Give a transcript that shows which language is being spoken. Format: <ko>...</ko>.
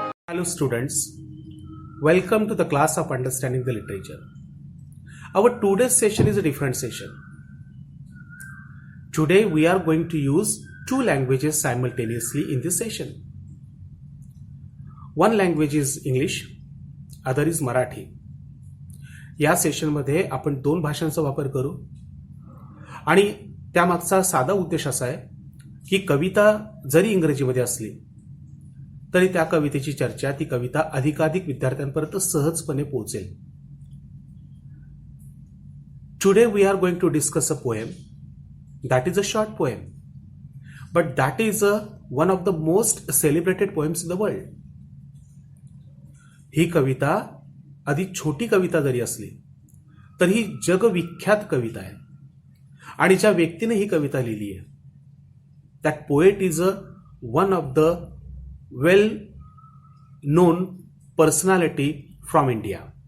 <en>Hello students, welcome to the class of understanding the literature. Our today's session is a different session. Today we are going to use two languages simultaneously in this session. One language is English, other is Marathi.</en> <mr>या सेशनमध्ये आपण दोन भाषांचा वापर करू आणि त्यामागचा साधा उद्देश असा आहे की कविता जरी इंग्रजीमध्ये असली तरी त्या कवितेची चर्चा ती कविता अधिकाधिक विद्यार्थ्यांपर्यंत सहजपणे पोहोचेल.</mr> <en>Today we are going to discuss a poem that is a short poem, but that is one of the most celebrated poems in the world.</en> <mr>ही कविता आधी छोटी कविता जरी असली तरी ही जगविख्यात कविता आहे आणि ज्या व्यक्तीने ही कविता लिहिली आहे</mr> <en>that poet is one of the well known personality from India.</en>